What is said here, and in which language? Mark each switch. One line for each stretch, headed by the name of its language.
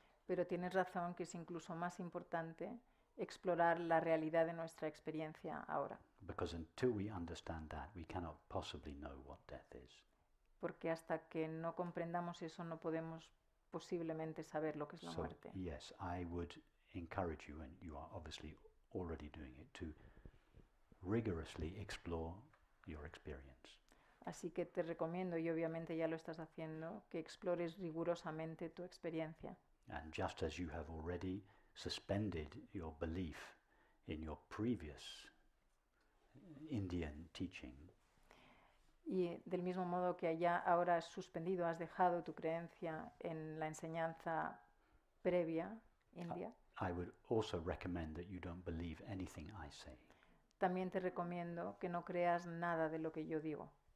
Spanish: Pero tienes razón que es incluso más importante explorar la realidad de nuestra experiencia ahora.
English: Because until we understand that, we cannot possibly know what death is.
Spanish: Porque hasta que no comprendamos eso no podemos posiblemente saber lo que es la
English: So,
Spanish: muerte.
English: yes, I would encourage you, and you are obviously already doing it, to rigorously explore your experience.
Spanish: Así que te recomiendo, y obviamente ya lo estás haciendo, que explores rigurosamente tu experiencia.
English: And just as you have already suspended your belief in your previous Indian teaching,
Spanish: Y del mismo modo que ya ahora has suspendido, has dejado tu creencia en la enseñanza previa, india,
English: I would also recommend that you don't believe anything I say.
Spanish: también te recomiendo que no creas nada de lo que yo digo.